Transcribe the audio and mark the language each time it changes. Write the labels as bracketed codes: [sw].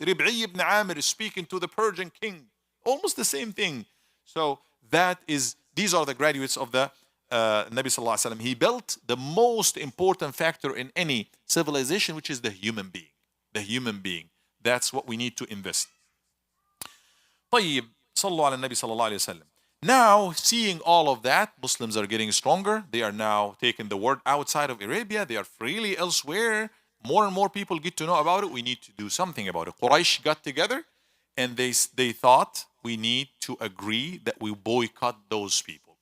[en] Rib'i ibn Amir is speaking to the Persian king. Almost the same thing. So these are the graduates of the Nabi Sallallahu Alaihi Wasallam. He built the most important factor in any civilization, which is the human being. The human being. That's what we need to invest. [ar] طيب صلوا على النبي صلى الله عليه وسلم. [en] Now, seeing all of that, Muslims are getting stronger. They are now taking the word outside of Arabia. They are freely elsewhere. More and more people get to know about it. We need to do something about it. Quraysh got together and they thought we need to agree that we boycott those people.